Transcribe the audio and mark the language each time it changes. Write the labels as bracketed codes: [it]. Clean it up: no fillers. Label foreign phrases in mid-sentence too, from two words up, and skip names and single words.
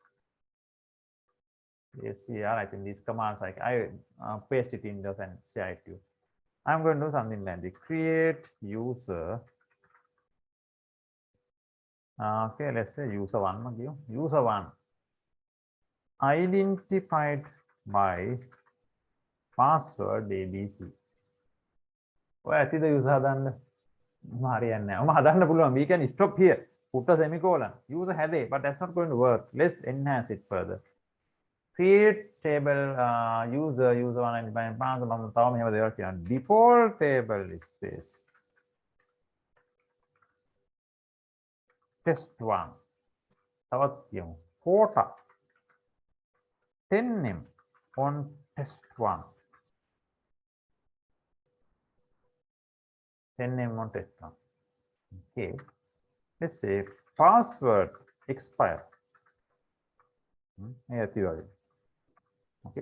[en] Yes, yeah, I think these commands I paste it in this and share it to you. I'm going to do something like this. Create user. Okay, let's say user1. User1. identified by password ABC. [si] ඔය ඇතිද user හදන්න? හරියන්නේ නැහැ. ඔම හදන්න පුළුවන්. [en] We can stop here. Put a semicolon. User හැදේ, but that's not going to work. Let's enhance it further. Create table user 195 password [si] මම තව මෙහෙම දේවල් කියනවා. [en] Default table space. test1. [si] තවත් කියමු. [en] quota 10m on test1. 10m on test1. Okay. Let's say password expire. Okay.